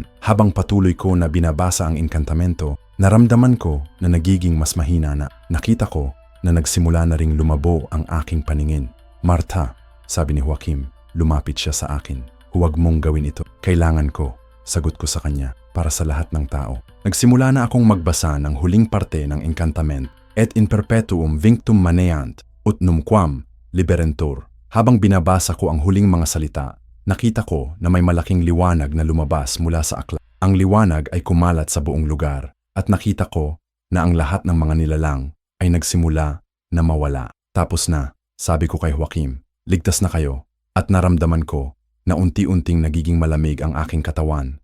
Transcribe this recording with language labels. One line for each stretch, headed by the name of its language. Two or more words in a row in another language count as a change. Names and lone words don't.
Filipino: Habang patuloy ko na binabasa ang enkantamento, naramdaman ko na nagiging mas mahina na. Nakita ko na nagsimula na ring lumabo ang aking paningin. Marta, sabi ni Joaquim, lumapit siya sa akin. Huwag mong gawin ito. Kailangan ko, sagot ko sa kanya, para sa lahat ng tao. Nagsimula na akong magbasa ng huling parte ng enkantament,
Latin: et in perpetuum vinctum maneant, ut numquam liberentur.
Filipino: Habang binabasa ko ang huling mga salita, nakita ko na may malaking liwanag na lumabas mula sa aklat. Ang liwanag ay kumalat sa buong lugar at nakita ko na ang lahat ng mga nilalang ay nagsimula na mawala. Tapos na, sabi ko kay Joaquim, ligtas na kayo at naramdaman ko na unti-unting nagiging malamig ang aking katawan.